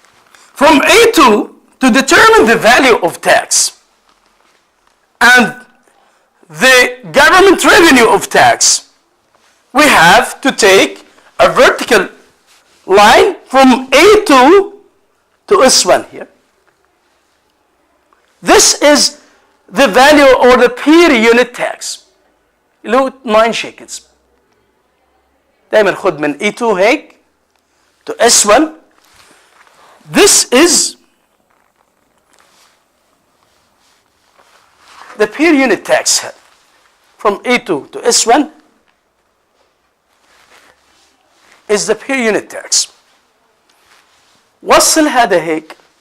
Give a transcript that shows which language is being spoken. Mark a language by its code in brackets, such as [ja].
[en] From A2, to determine the value of tax and the government revenue of tax, we have to take a vertical line from A2 to S1 here. This is the value or the per unit tax [ar] اللي هو [en] 9 shekels. [ar] دايما خد من E2 هيك [en] to S1. This is the per unit tax from A2 to S1 is the per unit tax. [ar] وصل هذا هيك.